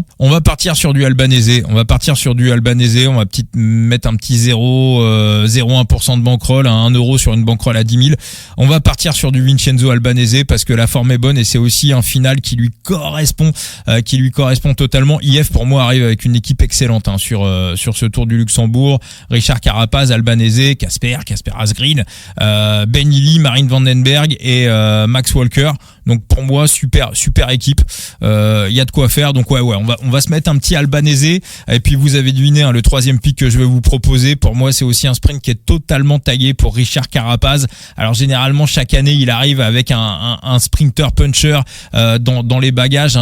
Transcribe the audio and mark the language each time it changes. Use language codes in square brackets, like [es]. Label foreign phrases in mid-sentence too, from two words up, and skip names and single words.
[fr] On va partir sur du Albanese. On va peut-être mettre un petit 0,1% de bankroll, 1 euro sur une bankroll à 10 000. On va partir sur du Vincenzo Albanese parce que la forme est bonne et c'est aussi un final qui lui correspond totalement. IF pour moi arrive avec une équipe excellente sur ce Tour du Luxembourg. Richard Carapaz, Albanese, Casper Asgreen, Ben Healy, Marijn van den Berg et Max Walker. Donc pour moi super équipe. Y a de quoi faire. Donc on va se mettre un petit Albanese. Et puis vous avez deviné le troisième pick que je vais vous proposer. Pour moi c'est aussi un sprint qui est totalement tagué pour Richard Carapaz. Alors généralement chaque année il arrive avec un [en] sprinter puncher [fr] dans les bagages.